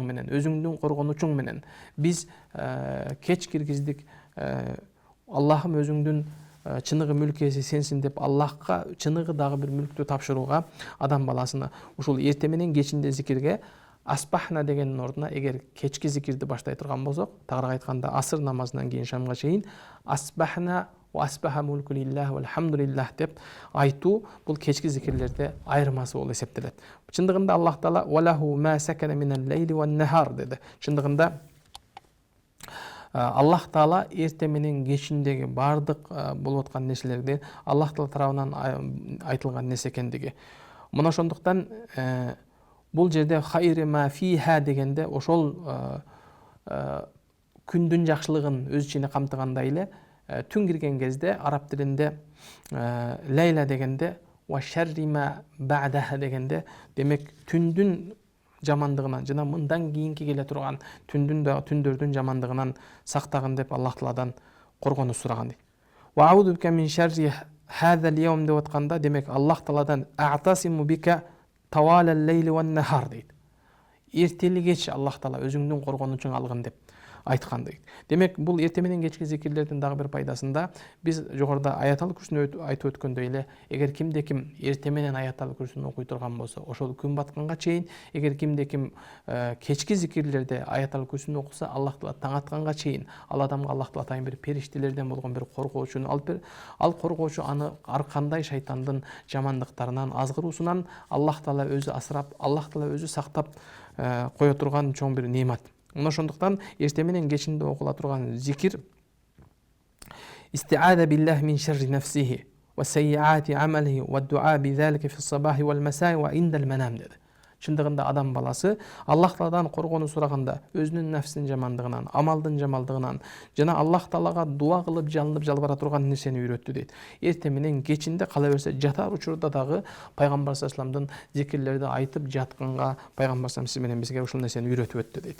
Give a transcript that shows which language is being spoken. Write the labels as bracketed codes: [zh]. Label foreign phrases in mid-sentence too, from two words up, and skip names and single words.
[ky] менен, өзүңдүн коргонучуң менен биз кеч киргиздик, Аллахым өзүңдүн чыныгы мүлкеси сенсин деп Аллахка чыныгы дагы бир мүлктү тапшырууга адам баласына ушул эрте менен кечинде зикирге асбахна дегендин ордуна эгер кечки зикирди баштай турган болсок, тагыраак айтканда асыр намазынан кийин шамга чейин [ar] أصبحنا وأصبح الملك لله والحمد لله [ky] деп айтуу бул кечки зикирлерде айырмасы болуп эсептелет. Чындыгында Аллах Таала [ar] وله ما سكن في الليل والنهار [ky] деди. Чындыгында Аллах Таала эрте менен кечиндеги бардык болуп аткан нерселерди Аллах Таала тарабынан айтылган нерсе экендиги. Мына ошондуктан бул жерде [ar] خير ما فيها [ky] дегенде ошол күндүн жакшылыгын өз ичине камтыгандай эле түн кирген кезде араб тилинде лейла дегенде [ar] وشر ما بعدها [ky] дегенде, демек түндүн жамандыгынан жана мындан кийинки келе турган түндөрдүн жамандыгынан сактагын деп Аллах Тааладан коргонуп сураган дейт. [ar] وأعوذ بك من شر هذا اليوم [ky] деп атканда, демек Аллах Тааладан [ar] أعتصم بك طوال الليل والنهار [ky] дейт. Эртели кеч Аллах Таала өзүңдүн коргонучуң алгын деп. айткан дейт. Демек бул эртең менен кечки зикирлердин дагы бир пайдасында биз жогоруда аятал күрсүнү айтып өткөндөй эле, эгер кимде ким эртең менен аятал күрсүнү окуй турган болсо, ошол күн батканга чейин, эгер кимде ким кечки зикирлерде аятал күрсүнү окуса, Аллах Таала таң атканга чейин ал адамга Аллах Таала атайын бир периштелерден болгон бир коргоочуну алып берип, ал коргоочу аны ар кандай шайтандын жамандыктарынан, азгыруусунан Аллах Таала өзү асырап, Аллах Таала өзү сактап кое турган чоң бир немат. Мына ошондуктан эртең менен кечинде окула турган зикир [ar] الاستعاذة بالله من شر نفسه وسيئات أعماله والدعاء بذلك في الصباح والمساء وعند المنام [ky] деди. Чындыгында адам баласы Аллах Тааладан коргонуу сураганда өзүнүн нафсинин жамандыгынан, амалдын жамандыгынан жана Аллах Таалага дуа кылып, жалынып, жалбара турган нерсени үйрөттү дейт. Эртең менен кечинде кала берсе жатар учурда дагы пайгамбар [ar] صلى الله عليه وسلم [ky] зикирлерди айтып жатканга пайгамбар [ar] صلى الله عليه وسلم [ky] бизге ушул нерсени үйрөтүп өттү дейт.